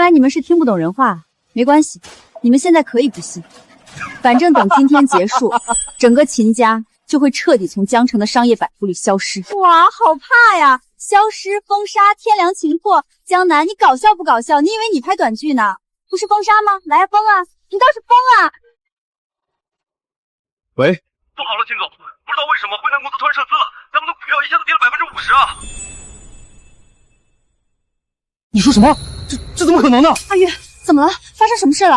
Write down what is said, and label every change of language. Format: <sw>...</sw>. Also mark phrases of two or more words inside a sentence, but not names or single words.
<zh>看來你們是聽不懂人話，沒關係，你們現在可以不信，反正等今天結束，整個秦家就會徹底從江城的商業版圖裡消失。哇，好怕呀！消失、封殺、天良情破，江南，你搞笑不搞笑？你以為你拍短劇呢？不是封杀吗？来呀，封啊！你倒是封啊！喂，不好了，秦总，不知道为什么輝南公司突然撤資了，咱們的股票一下子跌了50%啊！你說什麼？這怎麼可能呢？阿玉，怎麼了？發生什麼事了？</zh>